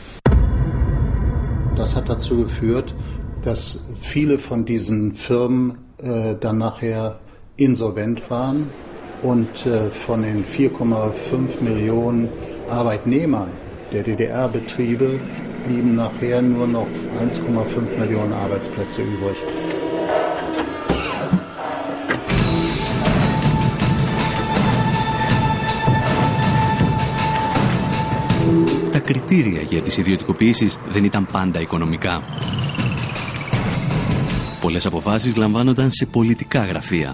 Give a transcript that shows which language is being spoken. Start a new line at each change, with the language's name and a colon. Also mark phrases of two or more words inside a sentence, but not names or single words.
German: Das hat dazu geführt, dass viele von diesen Firmen dann nachher insolvent waren und von den 4,5 Millionen Arbeitnehmern der DDR-Betriebe blieben nachher nur noch 1,5 Millionen Arbeitsplätze übrig.
Greek: Τα κριτήρια για τις ιδιωτικοποιήσεις δεν ήταν πάντα οικονομικά. Πολλές αποφάσεις λαμβάνονταν σε πολιτικά γραφεία.